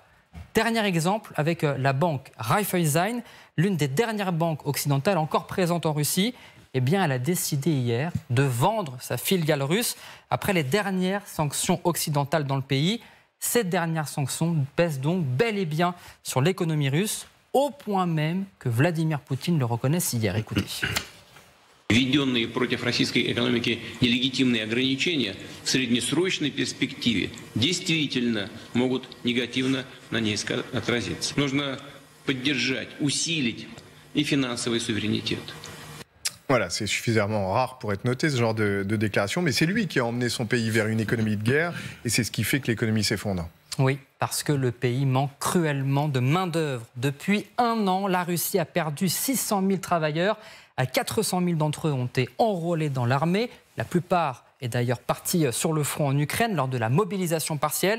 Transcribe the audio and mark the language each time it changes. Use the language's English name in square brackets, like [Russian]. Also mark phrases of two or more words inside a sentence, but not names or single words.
[French] Dernier exemple avec la banque Raiffeisen, l'une des dernières banques occidentales encore présentes en Russie. Eh bien, elle a décidé hier de vendre sa filiale russe après les dernières sanctions occidentales dans le pays. Ces dernières sanctions pèsent donc bel et bien sur l'économie russe, au point même que Vladimir Poutine le reconnaisse hier. Écoutez. [Russian] Введенные против российской экономики нелегитимные ограничения в среднесрочной перспективе действительно могут негативно на ней отразиться. Нужно поддержать, усилить и финансовый суверенитет. [French] Voilà, c'est suffisamment rare pour être noté, ce genre de déclaration, mais c'est lui qui a emmené son pays vers une économie de guerre, et c'est ce qui fait que l'économie s'effondre. Oui, parce que le pays manque cruellement de main-d'œuvre. Depuis 1 an, la Russie a perdu 600 000 travailleurs. 400 000 d'entre eux ont été enrôlés dans l'armée. La plupart est d'ailleurs partie sur le front en Ukraine lors de la mobilisation partielle.